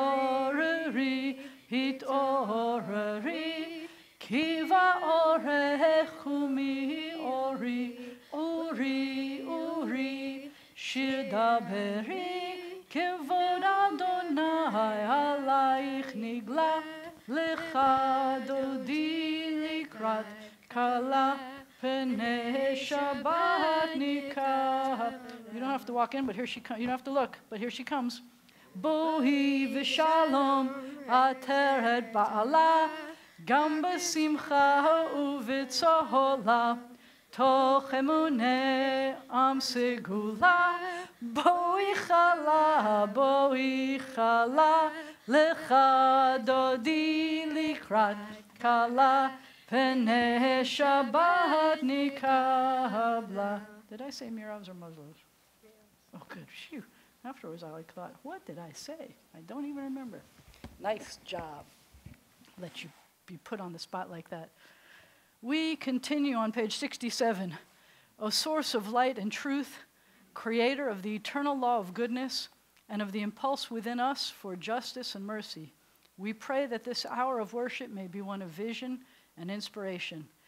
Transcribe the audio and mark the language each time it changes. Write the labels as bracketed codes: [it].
[he] התעוררי, התעוררי, כי באורך ומאורי, אורי, אורי, שיר דברי, כבוד אדוני עלייך נגלה, לך דודי לקראת כלה, פני שבת נקבלה. [en] You don't have to walk in, but here she comes. You don't have to look, but here she comes. [he] בואי ושלום עטרת בעלה, גם בשמחה ובצהלה, תוך אמוני עם סגולה. בואי חלה, בואי חלה, לך דודי לקראת כלה, פני שבת נקבלה. [en] Did I say miravs or muzzles? Oh, good. Phew. Afterwards, I thought, what did I say? I don't even remember. Nice job. Let you be put on the spot like that. We continue on page 67. O source of light and truth, creator of the eternal law of goodness and of the impulse within us for justice and mercy, we pray that this hour of worship may be one of vision and inspiration.